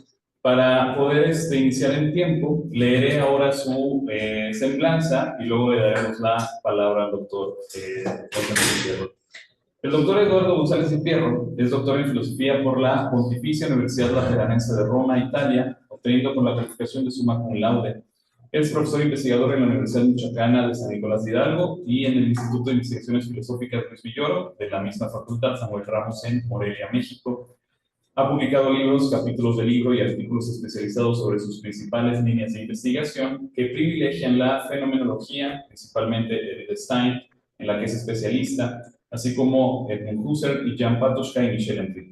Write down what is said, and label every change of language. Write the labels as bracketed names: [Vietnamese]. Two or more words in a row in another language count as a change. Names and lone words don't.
[Spanish] Para poder iniciar en tiempo, leeré ahora su semblanza y luego le daremos la palabra al doctor González Pitiero. El doctor Eduardo González y Fierro es doctor en filosofía por la Pontificia Universidad Lateranense de Roma, Italia, obteniendo con la calificación de summa cum laude. Es profesor investigador en la Universidad Michoacana de San Nicolás de Hidalgo y en el Instituto de Investigaciones Filosóficas Luis Villoro, de la misma facultad, Samuel Ramos, en Morelia, México. Ha publicado libros, capítulos de libro y artículos especializados sobre sus principales líneas de investigación que privilegian la fenomenología, principalmente Edith Stein, en la que es especialista, así como Edmund Husserl y Jan Patočka y Michel Henry.